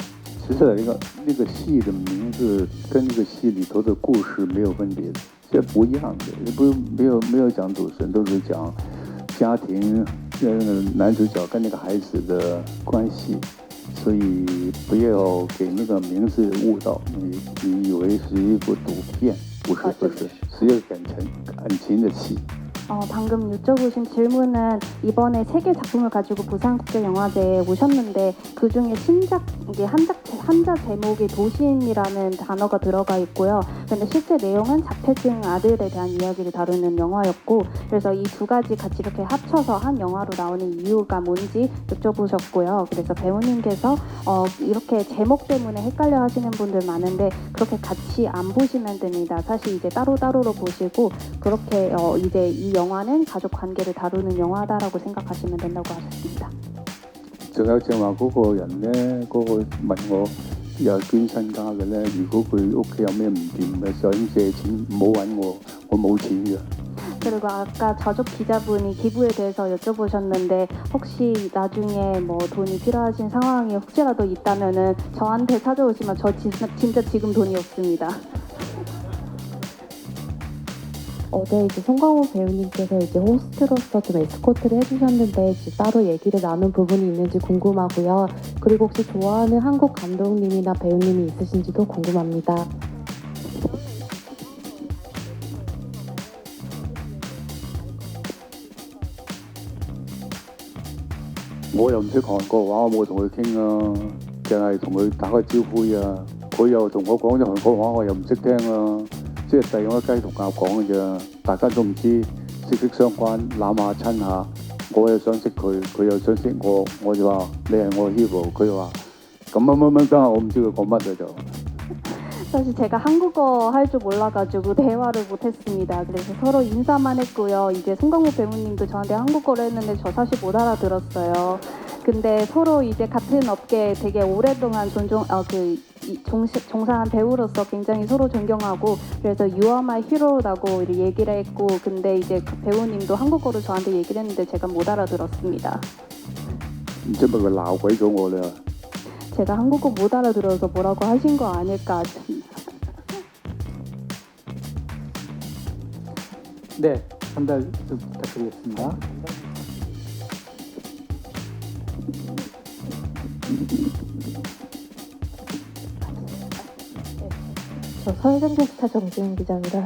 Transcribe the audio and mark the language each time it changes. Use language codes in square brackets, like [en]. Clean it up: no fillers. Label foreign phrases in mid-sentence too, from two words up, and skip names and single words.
[yue] 其实那个戏的名字跟那个戏里头的故事没有分别，这不一样的，没有讲赌神，都是讲家庭，男主角跟那个孩子的关系，所以不要给那个名字误导，你以为是一部赌片， 不是不是，是一个感情的戏。 [ko] 방금 여쭤보신 질문은 이번에 3개 작품을 가지고 부산국제영화제에 오셨는데 그중에 신작 이게 한자 제목이 도심이라는 단어가 들어가 있고요. 근데 실제 내용은 자폐증 아들에 대한 이야기를 다루는 영화였고 그래서 이 두 가지 같이 이렇게 합쳐서 한 영화로 나오는 이유가 뭔지 여쭤보셨고요. 그래서 배우님께서 이렇게 제목 때문에 헷갈려 하시는 분들 많은데 그렇게 같이 안 보시면 됩니다. 사실 이제 따로따로로 보시고 그렇게 이제 이 영화는 가족 관계를 다루는 영화다라고 생각하시면 된다고 하셨습니다. [yue] 仲有正話嗰個人咧，嗰、個問我又捐身家嘅咧，如果佢屋企有咩唔掂嘅，想借錢，唔好揾我，我冇錢嘅。 [ko] 그리고 아까 저쪽 기자분이 기부에 대해서 여쭤보셨는데 혹시 나중에 뭐 돈이 필요하신 상황이 혹시라도 있다면은 저한테 찾아오시면 저 진짜 지금 돈이 없습니다. 어제 이제 송강호 배우님께서 이제 호스트로서 좀 에스코트를 해주셨는데 이제 따로 얘기를 나눈 부분이 있는지 궁금하고요. 그리고 혹시 좋아하는 한국 감독님이나 배우님이 있으신지도 궁금합니다. [yue] 我又唔識韓國話，我冇同佢傾啊，淨係同佢打個招呼啊。佢又同我講咗韓國話，我又唔識聽啊。即係第我雞同鴨講嘅啫，大家都唔知息息相關，攬下親下。我又想識佢，佢又想識我，我就話你係我 hero， 佢話咁乜，我唔知佢講乜嘅就。 [ko] 사실 제가 한국어 할 줄 몰라가지고 대화를 못했습니다. 그래서 서로 인사만 했고요. 이제 송강호 배우님도 저한테 한국어를 했는데 저 사실 못 알아들었어요. 근데 서로 이제 같은 업계에 되게 오랫동안 종사한 배우로서 굉장히 서로 존경하고 그래서 [en] You are my hero [ko] 라고 얘기를 했고 근데 이제 그 배우님도 한국어로 저한테 얘기를 했는데 제가 못 알아들었습니다. [yue] 唔知咪佢鬧鬼咗我啦？ [ko] 제가 한국어 못 알아들어서 뭐라고 하신 거 아닐까. 네, 전달 좀 부탁드리겠습니다. 저 서울경제 스타 정지은 기자입니다.